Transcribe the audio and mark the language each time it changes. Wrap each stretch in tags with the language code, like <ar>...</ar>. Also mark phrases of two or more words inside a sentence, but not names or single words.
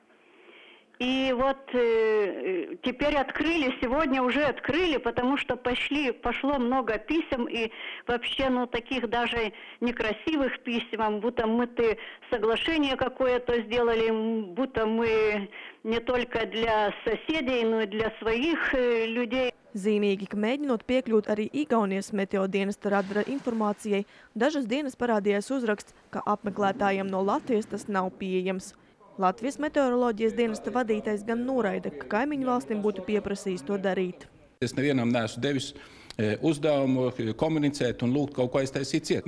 <ru>И вот теперь открыли, сегодня уже открыли, потому что пошло много писем и вообще, таких даже некрасивых писем, будто мы-то соглашение какое-то сделали, будто мы не только для соседей, но и для своих людей.</ru> <lv>Zīmīgi, ka mēģinot piekļūt arī Igaunijas meteodienesta radara informācijai, dažas dienas parādījās uzraksts, ka apmeklētājiem no Latvijas tas nav pieejams. Latvijas meteoroloģijas dienesta vadītājs gan noraida, ka kaimiņu valstīm būtu pieprasījis to darīt. Es nevienam neesmu devis uzdevumu komunicēt un lūgt kaut ko aiztaisīt ciet.</lv>